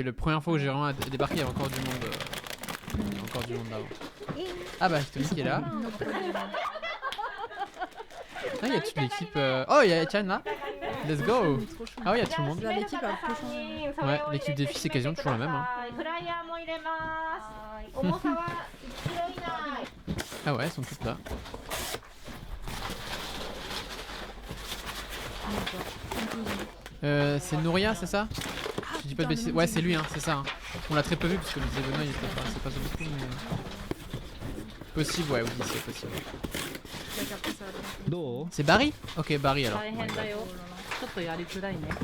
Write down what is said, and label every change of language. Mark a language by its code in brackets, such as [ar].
[fr] et le première fois où j'ai vraiment débarqué, il y avait encore du monde. Encore du monde là-haut. Ah bah, Tony qui est là. Ah, il y a toute l'équipe. Oh, il y a Tian là. [en] Let's go. [fr] Trop chou. Ah oui, il y a tout le monde. Là, l'équipe a peu changé. Ouais, l'équipe des filles, c'est quasiment toujours la même. Hein. [ja] フライヤーも入れます重さは1キロ以内 [fr] Ah ouais, elles sont toutes là. C'est Nouria, c'est ça? Je dis pas de bêtises. Ouais, c'est lui, hein, c'est ça. Hein. On l'a très peu vu parce que les événements, il était pas, c'est pas ça beaucoup, mais. Possible, ouais, oui, c'est possible. C'est Barry? Ok, Barry alors. [ja] 大変だよちょっとやりづらいね